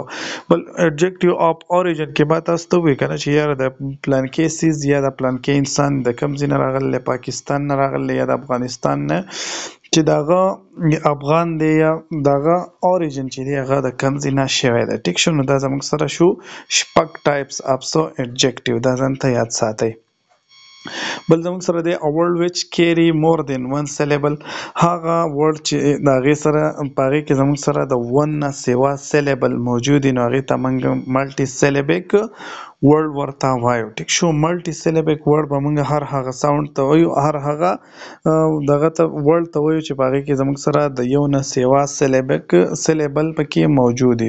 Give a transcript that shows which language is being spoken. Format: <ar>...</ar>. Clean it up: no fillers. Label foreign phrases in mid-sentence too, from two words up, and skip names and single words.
<ps>بل</ps> <en>adjective of origin</en> <ps>کې به تاسو ته ووایي که نه چې یاره د پلانکې سیز یا د پلانکې انسان د کوم ځای نه راغلی، پاکستان نه راغلی یا د افغانستان نه، چې دغه افغان دی یا دغه اوریجن چې دی هغه د کوم ځای نه شوی دی. ټیک شو. نو دا زموږ سره شو شپږ</ps> <en>types of</en> <ps>څه ایڈجیکټیو. دا ځان ته یاد ساتئ. بل زموږ سره دی</ps> <en>a word which carry more than one syllable.</en> <ps>هغه ورډ چې د هغې سره په هغې کې زموږ سره د ون نه سوا سیلیبل موجود وي، نو هغې ته موږ</ps> <en>multi syllabic word</en> <ps>ورته وایو. ټیک شو.</ps> <en>multi syllabic word</en> <ps>به موږ هر هغه ساوند ته وایو، هر هغه دغه ته ورډ ته وایو چې په هغې کې زموږ سره د یو نه سوا سیلیبل پکې موجود وي.</ps>